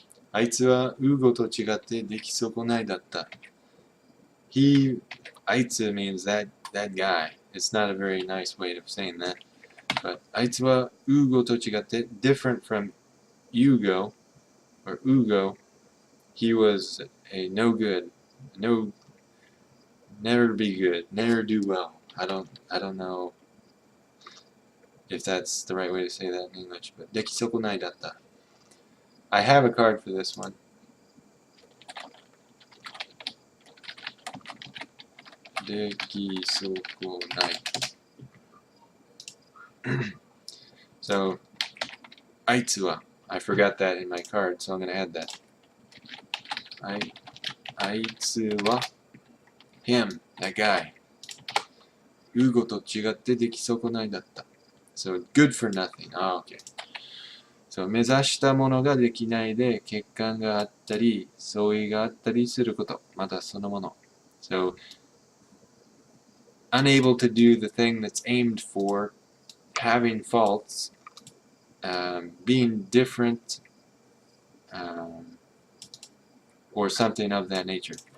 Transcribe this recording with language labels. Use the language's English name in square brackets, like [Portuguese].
[Japanese] あいつはウーゴと違って出来損ないだった。 [English] あいつ means that guy. It's not a very nice way of saying that. But [Japanese] あいつはウーゴと違って [English] different from Hugo or Ugo. He was a no good, never be good, never do well. I don't know if that's the right way to say that in English, but [Japanese] 出来損ないだった. [English] I have a card for this one. [Japanese] 出来損ない. [English] So, あいつは, I forgot that in my card, so I'm going to add that. あいつは him, that guy. [Japanese] ウーゴと違って出来損ないだった. [English] So, good for nothing. Ah, okay. [Japanese] So, 目指したものができないで欠陥があったり相違があったりすること、またそのもの. [English] So, unable to do the thing that's aimed for, having faults, being different, or something of that nature.